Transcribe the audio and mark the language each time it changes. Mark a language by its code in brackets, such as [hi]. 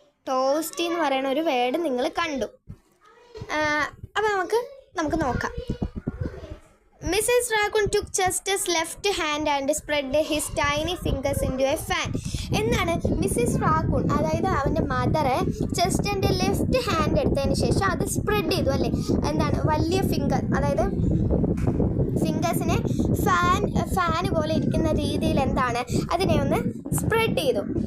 [ml] Toasty എന്ന് പറയുന്ന ഒരു വേർഡ് നിങ്ങൾ കണ്ടു. അപ്പോൾ നമുക്ക് നോക്കാം. Mrs. [en] Raccoon took Chester's left hand and spread his tiny fingers into a fan. [ml] Mrs raccoon അതായത് അവൻ്റെ മദറ് ചെസ്റ്ററിൻ്റെ ലെഫ്റ്റ് ഹാൻഡ് എടുത്തതിന് ശേഷം അത് സ്പ്രെഡ് ചെയ്തു അല്ലേ. വലിയ ഫിംഗർ, അതായത് ഫിംഗേഴ്സിനെ ഫാൻ പോലെ ഇരിക്കുന്ന രീതിയിൽ അതിനെ ഒന്ന് സ്പ്രെഡ് ചെയ്തു.